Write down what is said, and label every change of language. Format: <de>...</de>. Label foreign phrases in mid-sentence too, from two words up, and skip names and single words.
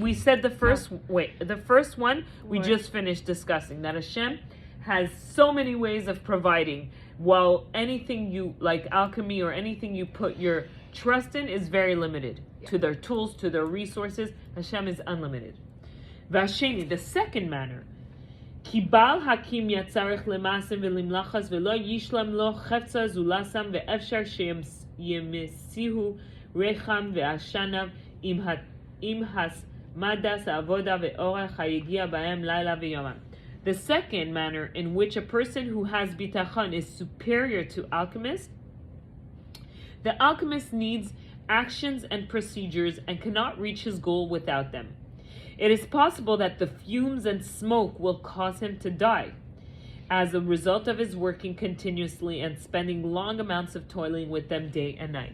<en>we said the first the first one we just finished discussing, that Hashem has so many ways of providing, while anything you like alchemy or anything you put your trust in is very limited to their tools, to their resources. Hashem is unlimited. Vasheni, the second manner,</en> <he>כי בעל הכימיא יצטרך למעשים ומלאכות ולא ישלם לו חפצו זולתם ואפשר שימיתוהו רחם ועשנם עם התמדת עבודה ואורך היגיעה בהם לילה ויומם.</he> <en>The second manner in which a person who has bitachon is superior to alchemists, the alchemist needs actions and procedures and cannot reach his goal without them. It is possible that the fumes and smoke will cause him to die as a result of his working continuously and spending long amounts of toiling with them day and night.</en>